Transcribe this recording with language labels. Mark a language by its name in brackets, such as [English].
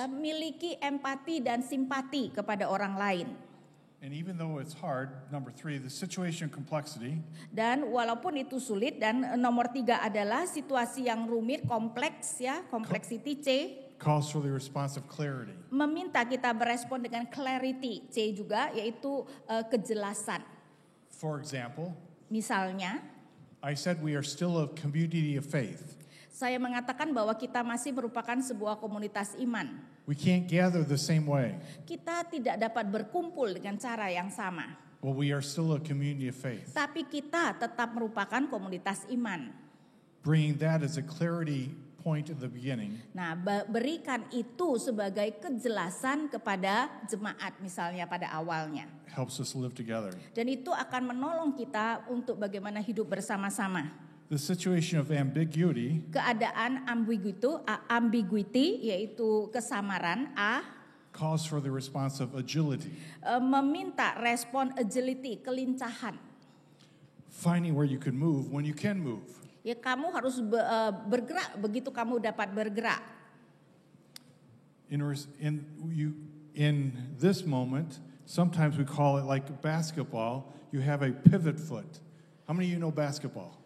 [Indonesian] Miliki empati dan simpati kepada orang lain. [English] And even though it's hard, number 3, the situation complexity [Indonesian] Dan walaupun itu sulit, dan nomor 3 adalah situasi yang rumit, kompleks ya, complexity C. [English] calls for the response of clarity. [Indonesian] Meminta kita berespon dengan clarity C juga, yaitu kejelasan. [English] For example, [Indonesian] Misalnya, [English] I said we are still a community of faith. [Indonesian] saya mengatakan bahwa kita masih merupakan sebuah komunitas iman. [English] We can't gather the same way, [Indonesian] Kita tidak dapat berkumpul dengan cara yang sama. [English] but we are still a community of faith. [Indonesian] Tapi kita tetap merupakan komunitas iman. [English] Bringing that as a clarity point at the beginning [Indonesian] Nah, berikan itu sebagai kejelasan kepada jemaat misalnya pada awalnya. [English] helps us live together. [Indonesian] Dan itu akan menolong kita untuk bagaimana hidup bersama-sama. [English] The situation of ambiguity [Indonesian] Keadaan ambiguity yaitu kesamaran A, [English] calls for the response of agility, [Indonesian] meminta respon agility, kelincahan. [English] finding where you can move when you can move. [Indonesian] Ya, kamu harus bergerak begitu kamu dapat bergerak. [English] In this moment, sometimes we call it like basketball, you have a pivot foot. How many of you know basketball?